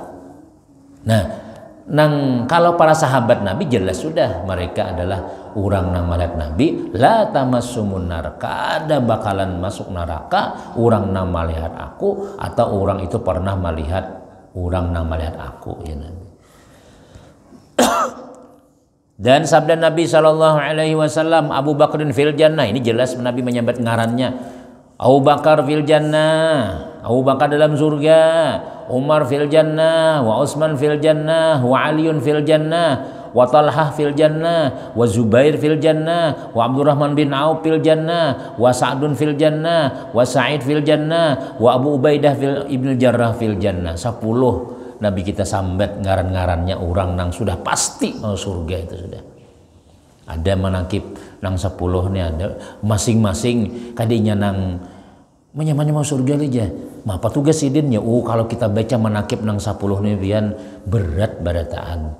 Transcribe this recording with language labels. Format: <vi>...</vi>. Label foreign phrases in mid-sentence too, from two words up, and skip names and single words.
<bjn>Nah nang kalau para sahabat Nabi jelas sudah mereka adalah orang nang melihat Nabi,</bjn> <ar>لا تمس النار,</ar> <bjn>kada bakalan masuk neraka orang nang melihat aku atau orang itu pernah melihat orang nang melihat aku ya Nabi. Dan sabda Nabi</bjn> <ar>صلى الله عليه وسلم، أبو بكر في الجنة,</ar> <bjn>ini jelas Nabi menyebut ngarannya,</bjn> <ar>أبو بكر في الجنة,</ar> <bjn>Abu Bakar dalam surga,</bjn> <ar>عمر في الجنة، وعثمان في الجنة، وعلي في الجنة، وطلحة في الجنة، والزبير في الجنة، وعبد الرحمن بن عوف في الجنة، وسعد في الجنة، وسعيد في الجنة، وأبو عبيدة بن الجراح في الجنة.</ar> <bjn>10 Nabi kita sambat ngaran-ngarannya orang nang sudah pasti mau surga itu sudah. Ada manakib nang 10 nih, ada masing-masing kadinya nang menyamannya mau surga aja. Apa tugas sidinnya? Kalau kita baca manakib nang 10 nih pian berat barataan.</bjn>